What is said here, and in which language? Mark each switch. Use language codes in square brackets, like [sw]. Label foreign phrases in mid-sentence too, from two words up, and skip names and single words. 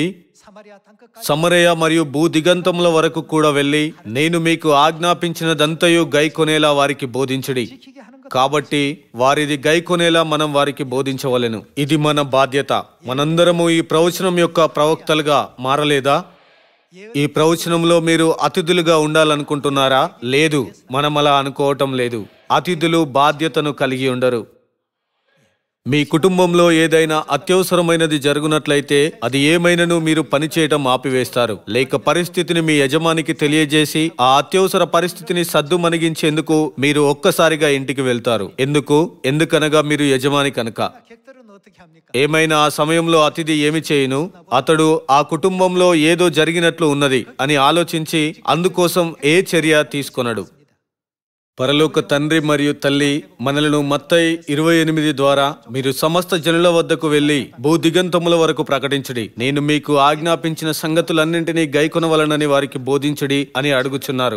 [ko] 사마리아 땅끝까지 [te] సమరయ మరియు భూదిగంతముల వరకు కూడా వెళ్ళి నేను మీకు ఆజ్ఞాపించినదంతయు గైకొనేలా వారికి బోధించుడి. [ko] 지키게 하는 것. [te] కాబట్టి వారిది గైకొనేలా మనం వారికి బోధించవలెను. ఇది మన బాధ్యత. మనందరము ఈ ప్రవచనం యొక్క ప్రవక్తలుగా మారలేదా? ఈ ప్రవచనంలో మీరు అతిథులుగా ఉండాలనుకుంటున్నారా? లేదు, మనం అలా అనుకోవటం లేదు. అతిథులు బాధ్యతను కలిగి ఉండరు. మీ కుటుంబంలో ఏదైనా అత్యవసరమైనది జరుగునట్లయితే అది ఏమైనను మీరు పనిచేయటం ఆపివేస్తారు. లేక పరిస్థితిని మీ యజమానికి తెలియజేసి ఆ అత్యవసర పరిస్థితిని సద్దుమణిగించేందుకు మీరు ఒక్కసారిగా ఇంటికి వెళ్తారు. ఎందుకనగా మీరు యజమాని కనుక. [ko] 객들은 어떻게 합니까? [te] ఏమైనా ఆ సమయంలో అతిథి ఏమి చేయును? అతడు ఆ కుటుంబంలో ఏదో జరిగినట్లు ఉన్నది అని ఆలోచించి అందుకోసం ఏ చర్య తీసుకొనడు. పరలోక తండ్రి మరియు తల్లి మనలను మత్తయి 28 ద్వారా మీరు సమస్త జనుల వద్దకు వెళ్లి భూదిగంతముల వరకు ప్రకటించుడి, నేను మీకు ఆజ్ఞాపించిన సంగతులన్నింటినీ గైకొనవలనని వారికి బోధించుడి అని అడుగుచున్నారు.